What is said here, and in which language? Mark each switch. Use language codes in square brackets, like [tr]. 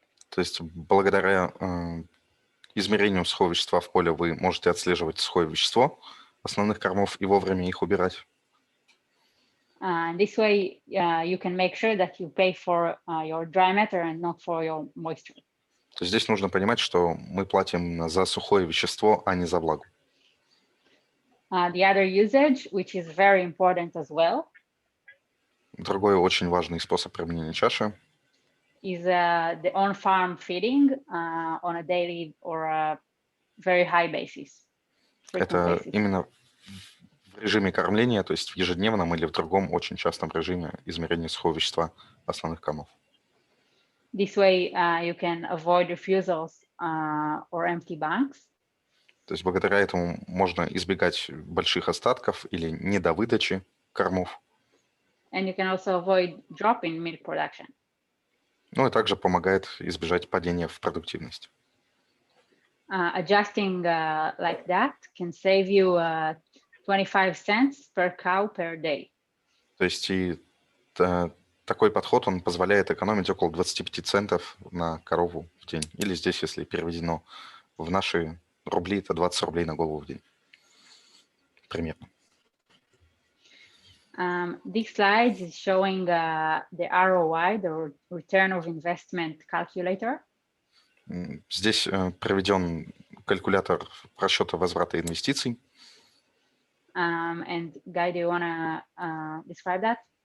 [ru] То есть благодаря измерению сухого вещества в поле вы можете отслеживать сухое вещество основных кормов и вовремя их убирать. [en] This way you can make sure that you pay for your dry matter and not for your moisture. [ru] То есть здесь нужно понимать, что мы платим за сухое вещество, а не за влагу. [en] The other usage, which is very important as well, [ru] Другой очень важный способ применения чаши [en] is the on-farm feeding on a daily or a very high basis. [ru] это именно в режиме кормления, то есть в ежедневном или в другом очень частом режиме измерения сухого вещества основных кормов. [en] This way you can avoid refusals or empty banks. [ru] То есть благодаря этому можно избегать больших остатков или недовыдачи кормов. [en] And you can also avoid drop in milk production. [ru] Ну и также помогает избежать падения в продуктивность. [en] Adjusting like that can save you 25 cents per cow per day. [ru] То есть и такой подход, он позволяет экономить около 25 центов на корову в день. Или здесь, если переведено в наши рубли, это 20 рублей на голову в день. Примерно. [en] This slide is showing the ROI, the return of investment calculator. [ru] Здесь проведен калькулятор просчета возврата инвестиций. [en] And Guy, do you want to describe that?